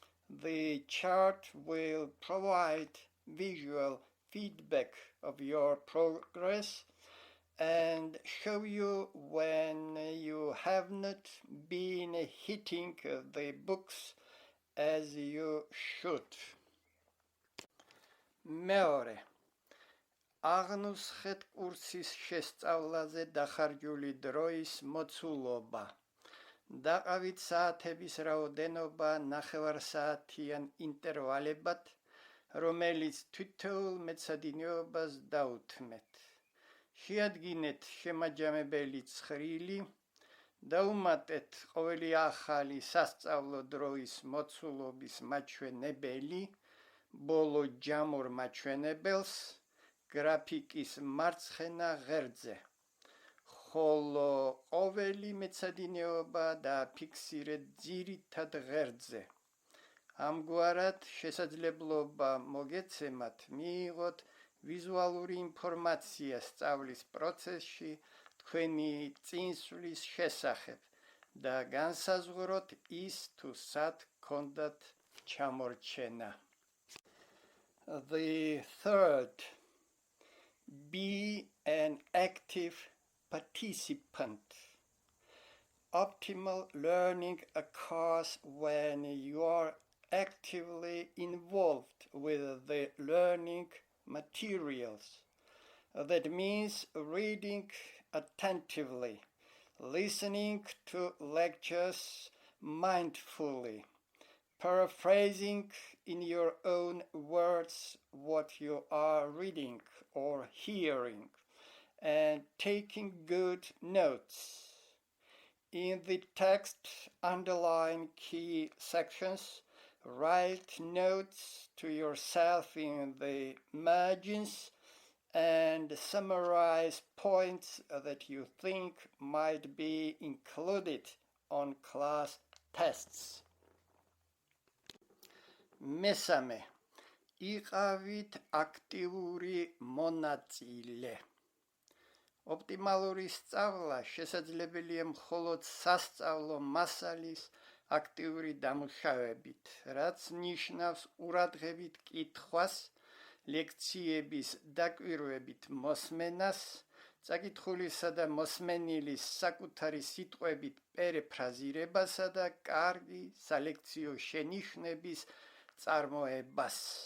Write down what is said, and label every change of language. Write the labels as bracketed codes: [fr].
[en] The chart will provide visual feedback of your progress and show you when you have not been hitting the books as you should. [ka] მეორე, აღნუსხეთ კურსის შესწავლაზე დახარჯული დროის მოცულობა. დაყავით საათების რაოდენობა 9 საათიან ინტერვალებად, რომელიც თითოეულ მეცადინეობას დაუთმეთ. შეადგინეთ შემაჯამებელი ცხრილი, დაუმატეთ ყოველი ახალი სასწავლო დროის მოცულობის მაჩვენებელი, ბოლო ჯამურ მაჩვენებელს, გრაფიკის მარცხენა ღერძზე. ხოლო ყოველი მეცადინეობა დააფიქსირეთ ძირითად ღერძზე. ამგვარად შესაძლებლობა მოგეცემათ მიიღოთ ვიზუალური ინფორმაცია სწავლის პროცესში თქვენი წინსვლის შესახებ და განსაზღვროთ ის თუ სად გქონდათ ჩამორჩენა. [en] The third, be an active participant. Optimal learning occurs when you are actively involved with the learning materials. That means reading attentively, listening to lectures mindfully, paraphrasing in your own words what you are reading or hearing, and taking good notes. In the text, underline key sections, Write notes to yourself in the margins and summarize points that you think might be included on class tests. [ka] მესამე, იყავით აქტიური მონაწილე. ოპტიმალური სწავლა შესაძლებელია მხოლოდ სასწავლო მასალის აქტიური დამუშავებით, რაც ნიშნავს ყურადღებით კითხვას, ლექციების დაკვირვებით მოსმენას, წაკითხულისა და მოსმენილის საკუთარი სიტყვებით პერიფრაზირებასა და კარგი სალექციო შენიშვნების წარმოებას.